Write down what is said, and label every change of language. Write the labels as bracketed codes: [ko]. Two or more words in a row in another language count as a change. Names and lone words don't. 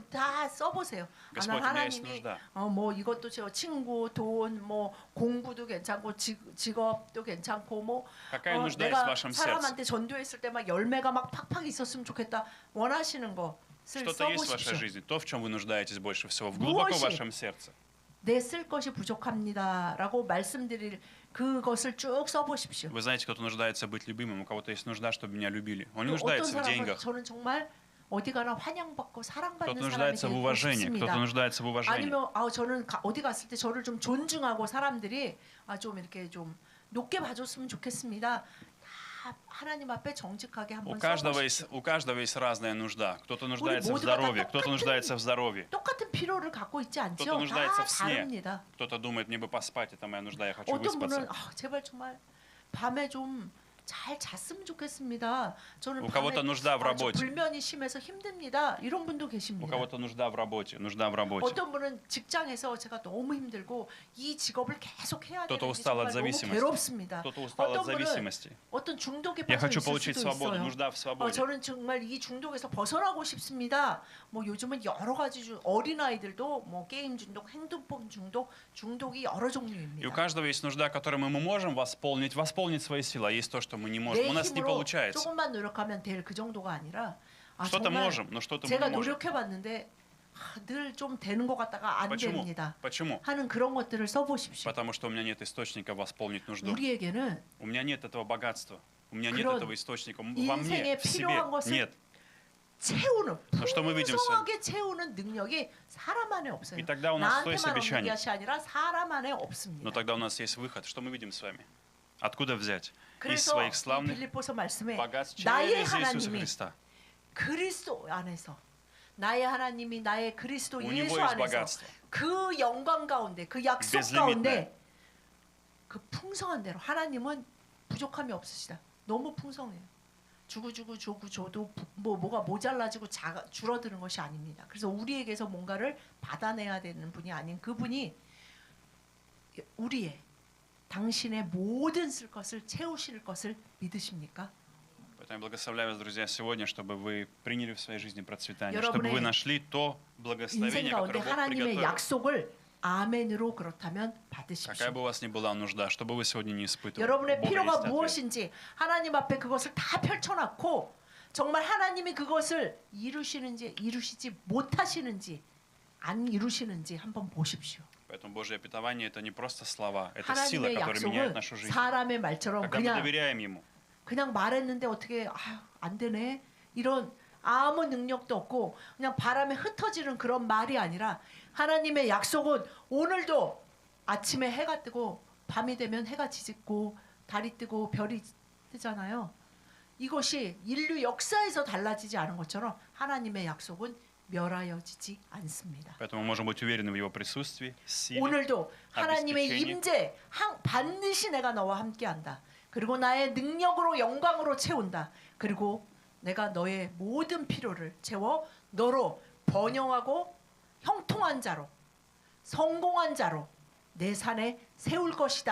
[ko] 다 써보세요. [ru] Господь, [ko] 난 [ru] у меня есть [ko] 하나님이 [ru] нужда. [ko] 뭐 이것도 저 친구, 돈, 뭐 공부도 괜찮고 직업도 괜찮고 뭐 [ru] Какая нужда есть в [ko] 내가 [ru] вашем сердце? [ko] 사람한테 전도했을 때 막 열매가 막 팍팍 있었으면 좋겠다 원하시는 것을 [ru] Что-то есть в вашей [ko] 써보십시오. [ru] жизни, то, в чем вы нуждаетесь больше всего, глубоко в [ko] 무엇이? [ru] вашем сердце. [ko] 내 쓸 것이 부족합니다라고 말씀드릴 그것을 쭉 써보십시오. [ru] Вы знаете, кто-то нуждается быть любимым, у кого-то есть нужда, чтобы меня любили. Он не [ko] 어떤 [ru] нуждается в [ko] 사람은 [ru] деньгах. [ko] 저는 정말 어디 가나 환영받고 [ru] Кто-то [ko] 사랑받는 사람이 [ru] нуждается в [ko] 되고 [ru] уважении, кто-то [ko] 싶습니다. [ru] нуждается в уважении. [ko] 아니면 저는 어디 갔을 때 저를 좀 존중하고 사람들이 좀 이렇게 좀 높게 봐줬으면 좋겠습니다. 다 하나님 앞에 정직하게 [ru] У [ko] 한번 [ru] каждого [ko] 써보십시오. [ru] есть разная нужда. Кто-то нуждается в [ko] 모두가 다 [ru] здоровье, кто-то [ko] 똑같은- [ru] нуждается в здоровье. [ko] 똑같은 필요를 갖고 있지 않죠? [ru] кто-то нуждается [ko] 다 [ru] в сне. [ko] 다릅니다. [ru] Кто-то думает, мне бы поспать, это моя нужда, я хочу [ko] 어떤 분은 [ru] выспаться. [ko] 제발 정말 밤에 좀 잘 잤으면 좋겠습니다. 저는 [ru] У кого-то нужда в [ko] 저 [ru] работе. [ko] 불면이 심해서 힘듭니다. 이런 분도 [ru] У [ko] 계십니다. [ru] кого-то нужда в работе, нужда в работе. [ko] 어떤 분은 직장에서 제가 너무 힘들고 이 직업을 계속 해야 [ru] кто-то [ko] 되는데 [ru] устал [ko] 정말 [ru] от [ko] 너무 [ru] зависимости. [ko] 괴롭습니다. [ru] Кто-то устал от [ko] 어떤 분은 [ru] зависимости. [ko] 어떤 중독에 [ru] Я [ko] 빠져 [ru] хочу [ko] 있을 [ru] получить [ko] 수도 [ru] свободу, [ko] 있어요. [ru] нужда в свободе. [ko] 저는 정말 이 중독에서 벗어나고 싶습니다. 뭐 요즘은 여러 가지 어린 아이들도 뭐 게임 중독, 핸드폰 중독, 중독이 여러 [ru] И у [ko] 종류입니다. [ru] каждого есть нужда, которую мы можем восполнить свои силы, а есть то, что мы не можем. [ko] 내 [ru] У нас не [ko] 힘으로 [ru] получается. [ko] 조금만 노력하면 될 그 정도가 아니라 [ru] Что-то [ko] 정말 [ru] можем, но что-то мы [ko] 제가 [ru] не можем. [ko] 노력해봤는데 늘 좀 되는 것 같다가 안 [ru] Почему? [ko] 됩니다. [ru] Почему? [ko] 하는 그런 것들을 써보십시오. [ru] Потому что у меня нет источника восполнить нужду. [ko] 우리에게는 [ru] У меня нет этого богатства. У меня нет [ko] 그런 [ru] этого источника. Во [ko] 인생에 [ru] мне, в себе [ko] 필요한 것을 [ru] нет. [ko] 채우는 [ru] что мы видим с вами? [ko] 풍성하게 채우는 능력이 사람 안에 없어요. [ru] И тогда у нас то есть [ko] 나한테만 없는 [ru] обещание. [ko] 것이 아니라 사람 안에 [ru] Но [ko] 없습니다. [ru] тогда у нас есть выход. Что мы видим с вами? Откуда взять? Из [ko] 그래서 [ru] своих [ko] 이 [ru] славных [ko] 빌립보서 말씀에 [ru] богатств [ko] 나의 [ru] через Иисуса [ko] 하나님이 [ru] Христа. [ko] 그리스도 안에서 나의 하나님이 나의 그리스도 [ru] У него [ko] 예수 [ru] есть [ko] 안에서 [ru] богатство. [ko] 그 영광 가운데 그 약속 [ru] безлимитное. [ko] 가운데 그 풍성한 대로 하나님은 부족함이 없으시다. 너무 풍성해요. 주고 줘도 뭐가 모자라지고 줄어드는 것이 아닙니다. 그래서 우리에게서 뭔가를 받아내야 되는 분이 아닌 그분이 우리의 당신의 모든 쓸 것을 채우실 것을 믿으십니까? [ru] Поэтому я благословляю вас, друзья, сегодня, чтобы вы приняли в своей жизни процветание, [ko] 여러분의 [ru] чтобы вы нашли то [ko] 인생 [ru] благословение, [ko] 가운데 [ru] которое Бог [ko] 하나님의 [ru] приготовил. [ko] 약속을 아멘으로 그렇다면 [ru] Какая [ko] 받으십시오. [ru] бы у вас ни была нужда, чтобы вы сегодня не испытывали. У [ko] 여러분의 [ru] Бога [ko] 필요가 [ru] есть ответ. [ko] 무엇인지 하나님 앞에 그것을 다 펼쳐놨고 정말 하나님이 그것을 이루시는지 이루시지 못하시는지 안 이루시는지 한번 보십시오. [ru] Поэтому Божье обетование это не просто слова, это сила, [ko] 하나님의 [ru] которая меняет [ko] 약속은 [ru] нашу жизнь. [ko] 사람의 말처럼 [ru] Когда мы доверяем Ему, [ko] 그냥 말했는데 어떻게 안 되네 이런 아무 능력도 없고 그냥 바람에 흩어지는 그런 말이 아니라 하나님의 약속은 오늘도 아침에 해가 뜨고 밤이 되면 해가 지고 달이 뜨고 별이 뜨잖아요. 이것이 인류 역사에서 달라지지 않은 것처럼 하나님의 약속은 멸하여지지 않습니다. [ru] поэтому мы можем быть уверены в Его присутствии, силе, [ko] 오늘도 하나님의 [ru] обеспечении. [ko] 임재 반드시 내가 너와 함께한다. 그리고 나의 능력으로 영광으로 채운다. 그리고 내가 너의 모든 필요를 채워 너로 번영하고 형통한 자로 성공한 자로 내 산에 세울 것이다.